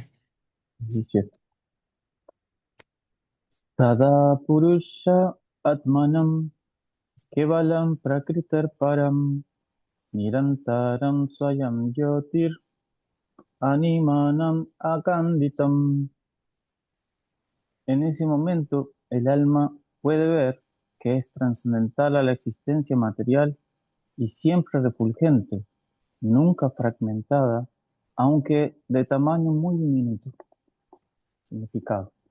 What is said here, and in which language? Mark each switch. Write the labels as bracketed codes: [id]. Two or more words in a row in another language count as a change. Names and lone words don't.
[es] 17. [sa] Tada purusha atmanam kevalam prakritar param nirantaram swayam jyotir animanam akanditam. [es] En ese momento, el alma puede ver que es trascendental a la existencia material y siempre refulgente, nunca fragmentada, aunque de tamaño muy diminuto. Significado.